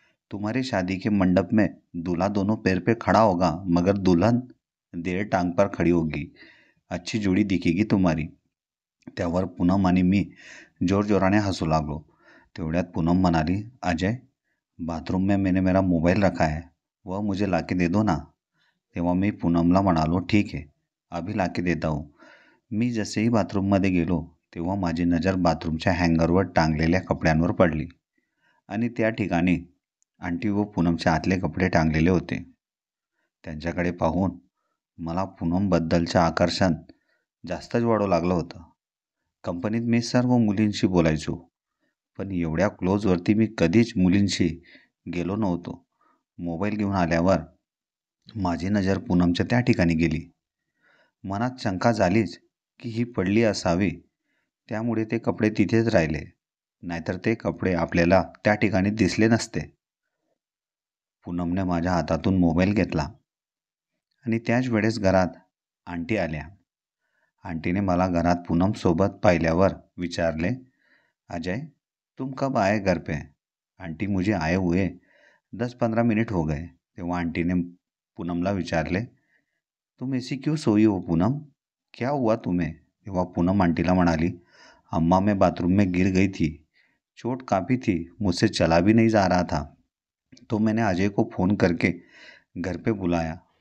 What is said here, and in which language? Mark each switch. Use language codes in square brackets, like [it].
[hi] तुम्हारी शादी के मंडप में दूल्हा दोनों पैर पे खड़ा होगा मगर दुल्हन देड़ टांग पर खड़ी होगी. अच्छी जोड़ी दिखेगी तुम्हारी. [mr] त्यावर पूनम आणि मी जोरजोराने हसू लागलो. तेवढ्यात पूनम म्हणाली, [hi] अजय बाथरूम में मैंने मेरा मोबाइल रखा है, वह मुझे लाके दे दो ना. [mr] तेव्हा मी पूनमला म्हणालो, ठीक आहे [hi] अभी लाके देता हूँ. [mr] मी जसेही बाथरूममध्ये गेलो तेव्हा माझी नजर बाथरूमच्या हँगरवर टांगलेल्या कपड्यांवर पडली आणि त्या ठिकाणी आंटी व पूनमचे आतले कपडे टांगलेले होते. त्यांच्याकडे पाहून मला पूनमबद्दलचं आकर्षण जास्तच वाढू लागलं होतं. कंपनीत मी सर्व मुलींशी बोलायचो, पण एवढ्या क्लोजवरती मी कधीच मुलींशी गेलो नव्हतो. मोबाईल घेऊन आल्यावर माझी नजर पूनमच्या त्या ठिकाणी गेली. मनात शंका झालीच की ही पडली असावी, त्यामुळे ते कपडे तिथेच राहिले, नाहीतर ते कपडे आपल्याला त्या ठिकाणी दिसले नसते. पूनमने माझ्या हातातून मोबाईल घेतला आणि त्याच वेळेस घरात आंटी आल्या. आंटीने मला घरात पूनमसोबत पाहिल्यावर विचारले, [hi] अजय तुम कब आए घर पे? आंटी मुझे आए हुए 10-15 मिनट हो गए. [mr] तेव्हा आंटीने पूनमला विचारले, [hi] तुम ऐसी क्यों सोई हो पूनम, क्या हुआ तुम्हें? [mr] तेव्हा पूनम आंटीला म्हणाली, [hi] अम्मा मैं बाथरूम में गिर गई थी, चोट काफ़ी थी, मुझसे चला भी नहीं जा रहा था, तो मैंने अजय को फ़ोन करके घर पे बुलाया.